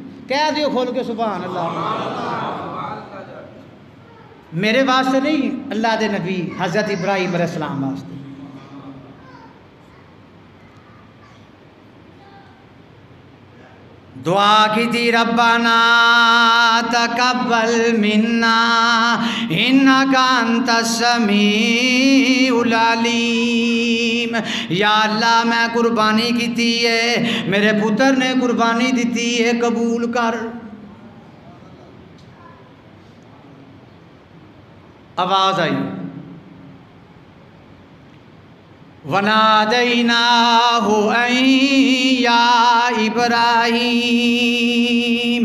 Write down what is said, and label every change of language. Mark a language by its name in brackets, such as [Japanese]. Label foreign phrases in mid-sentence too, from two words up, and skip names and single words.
[Punjabi] کہہ دیو کھول کے [Arabic] سبحان الله. [Punjabi] میرے واسطے نہیں، اللہ دے نبی حضرت ابراہیم علیہ السلام واسطے. دعا کی تھی, [Arabic] ربنا تقبل منا إنك أنت السميع العليم. يا الله [Punjabi] میں قربانی کی تھی ہے، میرے پتر نے قربانی دی ہے، قبول کر. آواز آئی, [Arabic] وناديناه يا إبراهيم.